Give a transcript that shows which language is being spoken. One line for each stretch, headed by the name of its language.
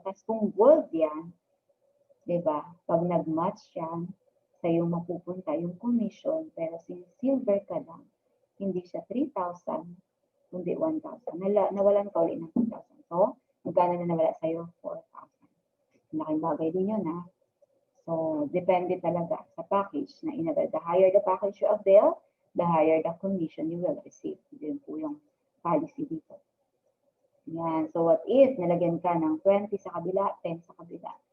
Filipino: Tapos kung gold yan, di ba? Pag nag-match yan, sa'yo mapupunta yung commission. Pero since silver ka lang, hindi siya 3,000, kundi 1,000. Nawalan ka ulit ng 2,000. So, magkano na nawala sa'yo? 4,000. Malaking bagay din yun, ha? So, depende talaga sa package na inavail.
English: The higher the package you avail, the higher the commission you will receive.
Filipino: Yun po yung policy dito. Yan. So,
English: what if
Filipino: nalagyan ka ng 20 sa kabila, 10 sa kabila?